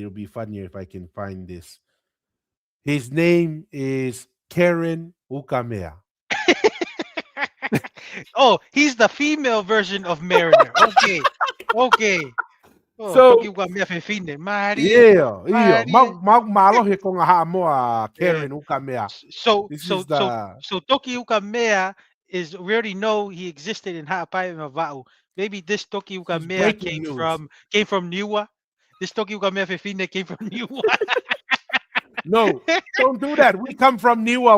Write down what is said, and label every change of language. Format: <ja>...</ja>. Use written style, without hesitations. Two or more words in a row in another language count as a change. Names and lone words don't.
<en>It'll be funnier if I can find this. His name is Karen Ukamea. Oh, he's the female version of Mariner. Okay. Okay. Oh, So Tokyo got me fine. Maria. yeah, yeah. Maria.</en> <to>Malohe kong ha mo</to> <en>Yeah. Karen Ukamea. So This so is so the so Tokyo Mea is we already know he existed in Ha'apai Mava'u. Maybe this Tokyo this is Mea breaking news. came from Niwa. This Tokyo Mea Fefine came from Niwa. No, don't do that. We come from Niwa.</en>